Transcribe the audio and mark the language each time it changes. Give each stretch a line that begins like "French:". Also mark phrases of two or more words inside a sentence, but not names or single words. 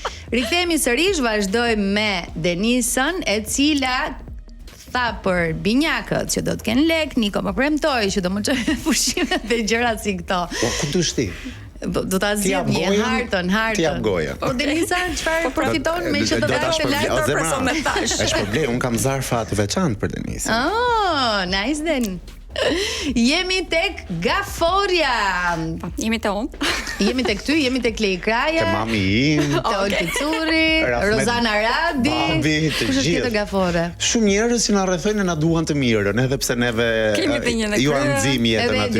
Albanian: Rikthehemi sërish, vazhdojmë me Denisën, e cila tha për binjakët që do të kenë lek, Niko më premtoi që do më çojë pushimet dhe gjëra si këto. Po ku do shti? Do ta zgjidh një hartën. Ti jap gojen. Po Denisa, çfarë profiton me që do të dashë lart për person me tash? Është problem, un kam zarfa të veçantë për Denisën.
English: Oh, nice then.
Albanian: Jemi tek Gaforia. Jemi te unë. Jemi tek ty, jemi tek Lej Kraja. Te mami im. Te Olti Curri, Rozana Radi. Babi, të Kush është tjetër Gafore? Shumë njerëz që na rrethojnë na duan të mirën, edhe pse neve ju nxim jetën aty.